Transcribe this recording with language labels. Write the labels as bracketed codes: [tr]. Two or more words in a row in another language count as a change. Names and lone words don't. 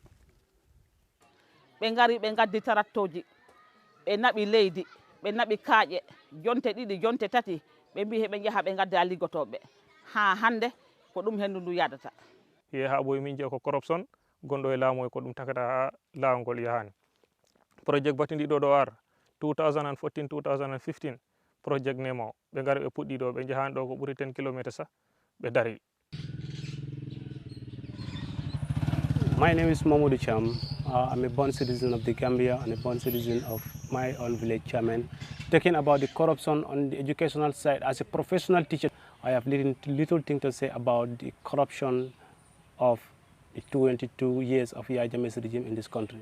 [ff] ɓe ngari ɓe gaddi tarattoji ɓe naɓi leydi ɓe naɓi kaaƴe jonte ɗiɗi jonte tati ɓe mbi heɓe jaha ɓe gadda liggotoɓe ha hande ko ɗum hendu ndu yadata ha ɓoye min jeeya ko corruption gonɗo e laamu e ko ɗum takata ha laawol ngol yahani project batindiɗo ɗo ar 2014 2015 project nemo ɓe ngari ɓe puɗɗi ɗo ɓe jahani ɗo ko ɓuuri 10 kilométres sa ɓe dari. [en] My name is Mamadou Cham. I'm a born citizen of the Gambia and a born citizen of my own village, Chairman. Talking about the corruption on the educational side, as a professional teacher, I have little thing to say about the corruption of the 22 years of Yaya Jammeh's regime in this country.